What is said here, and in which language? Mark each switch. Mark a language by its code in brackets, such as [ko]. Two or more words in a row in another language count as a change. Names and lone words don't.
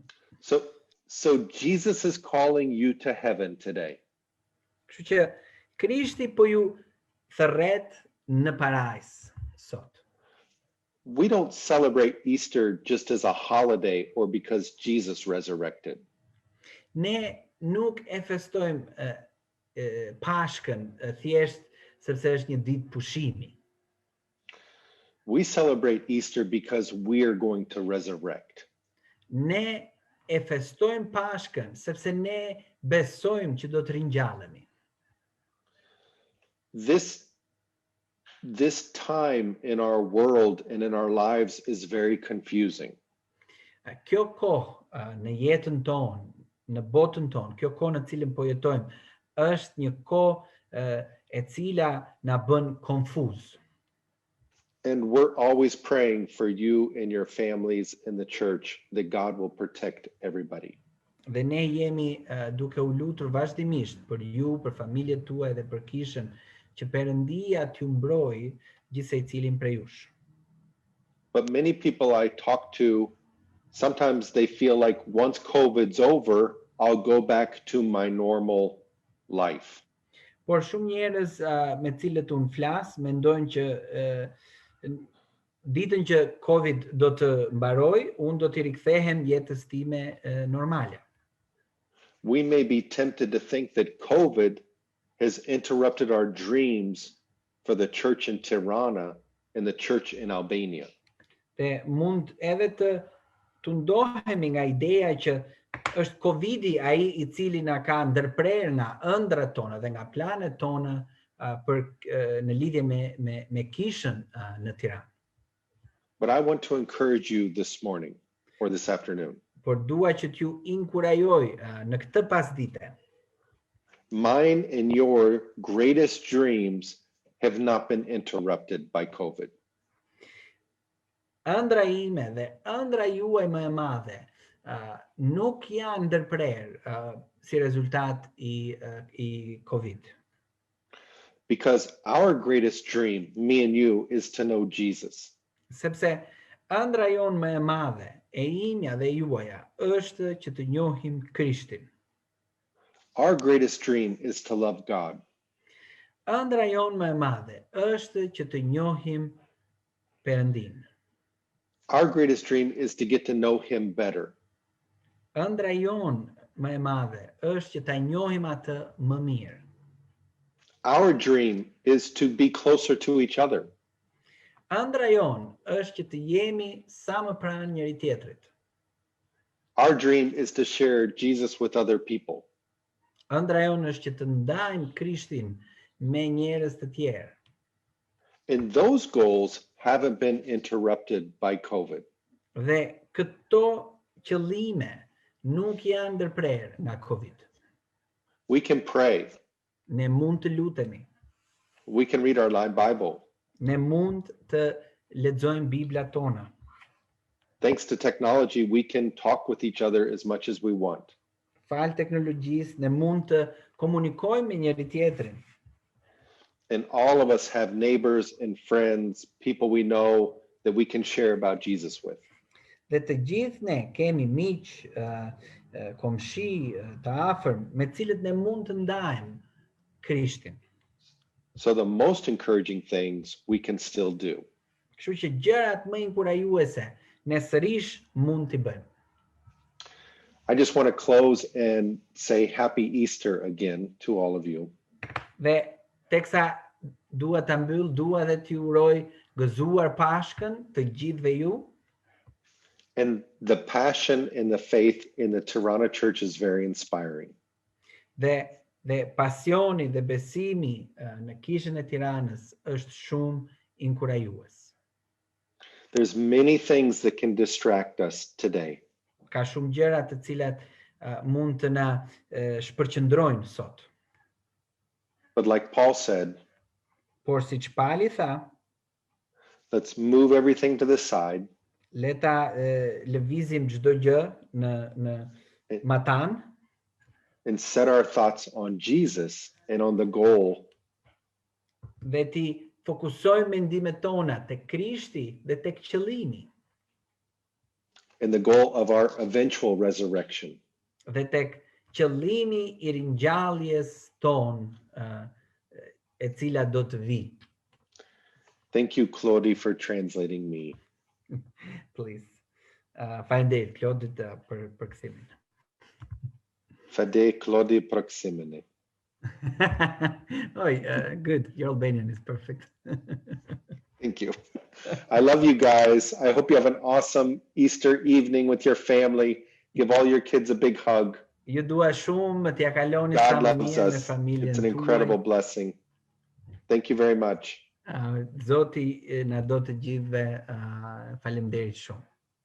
[en] So Jesus is calling you to heaven today. [sq] Kështu që Krishti po ju thërret në parajs sot. [en] We don't celebrate Easter just as a holiday or because Jesus resurrected. [sq] Ne nuk e festojmë Pashkën thjesht sepse është një ditë pushimi. [en] We celebrate Easter because we are going to resurrect. [sq] Ne e festojmë Pashkën sepse ne besojmë që do të ringjallemi. [en] This time in our world and in our lives is very confusing. [sq] Kjo kohë në jetën tonë, në botën tonë, kjo kohë në cilën po jetojmë, është një kohë e cila na bën konfuz. [en] And we're always praying for you and your families in the church that God will protect everybody. [sq] Dhe ne jemi duke u lutur vazhdimisht për ju, për familjet tuaja dhe për kishën, që Perëndia t'ju mbrojë gjithsecilin prej jush. [en] But many people I talk to, sometimes they feel like once COVID's over, I'll go back to my normal life. [sq] Por shumë njerëz me cilët unë flas, mendojnë që ditën që COVID do të mbaroj, unë do t'i rikthehem jetës time normale. [en] We may be tempted to think that COVID has interrupted our dreams for the church in Tirana and the church in Albania. [sq] Dhe mund edhe të ndohemi nga ideja që është Covidi ai I cili na ka ndërprer nga ëndrat tona dhe nga planet tona në lidhje me kishën në Tiranë. [en] But I want to encourage you this morning or this afternoon. [sq] Por dua që t'ju inkurajoj në këtë pasdite. [en] Mine and your greatest dreams have not been interrupted by COVID. [sq] Ëndra ime dhe ëndra juaj më e madhe nuk janë ndërprer si rezultat I COVID. [en] Because our greatest dream, me and you, is to know Jesus. [sq] Sepse ëndra jonë më e madhe, e imja dhe juaja, është që të njohim Krishtin. [en] Our greatest dream is to love God. [sq] Ëndra jonë më e madhe është që të njohim Perëndin. [en] Our greatest dream is to get to know him better. [sq] Ëndra jonë më e madhe është që ta njohim atë më mirë. [en] Our dream is to be closer to each other. [sq] Ëndra jonë është që të jemi sa më pranë njëri tjetrit. [en] Our dream is to share Jesus with other people. [sq] Ëndra jonë është që të ndajmë Krishtin me njerëz të tjerë. [en] And those goals haven't been interrupted by COVID. [sq] Dhe këto qëllime nuk janë ndërprer nga COVID. [en] We can pray. [sq] Ne mund të lutemi. [en] We can read our Bible. [sq] Ne mund të lexojmë Biblat tona. [en] Thanks to technology, we can talk with each other as much as we want. [sq] Fal teknologjisë, ne mund të komunikojmë me njëri tjetrin. [en] And all of us have neighbors and friends, people we know that we can share about Jesus with. [sq] Dhe të gjithë ne kemi miq, komshi, të afërm, me cilët ne mund të ndajmë Krishtin. [en] So the most encouraging things we can still do. [sq] Kështu që gjërat më inkurajuese ne sërish mund t'i bëjmë. [en] I just want to close and say Happy Easter again to all of you. [sq] Dhe teksa dua ta mbyll, dua dhe t'ju uroj gëzuar Pashkën të gjithëve ju. [en] And the passion and the faith in the Tirana church is very inspiring. [sq] Dhe pasioni dhe besimi në Kishën e Tiranës është shumë inkurajues. [en] There's many things that can distract us today. [sq] Ka shumë gjëra të cilat mund të na shpërqendrojnë sot. [en] But like Paul said, [sq] Por siç Pali tha, [en] let's move everything to the side. [sq] Le ta lëvizim çdo gjë në matan [en] And set our thoughts on Jesus and on the goal [sq] dhe ti fokusojmë mendimet tona tek Krishti dhe tek qëllimi [en] and the goal of our eventual resurrection. [sq] dhe tek qëllimi I ringjalljes ton e cila do të vi. [en] Thank you, Claudie, for translating me. Please. [sq] Faleminderit Claudit për kthimin. Fede Claudie proximene. [en] Good. Your Albanian is perfect. Thank you. I love you guys. I hope you have an awesome Easter evening with your family. Give all your kids a big hug. [sq] Ju dua shumë, t'ja kaloni [en] God [sq] sa [en] loves [sq] mirë me [en] us. [sq] familjen [en] It's an [sq] tuaj. [en] incredible blessing. Thank you very much. [sq] Zoti na do të gjithëve, faleminderit shumë.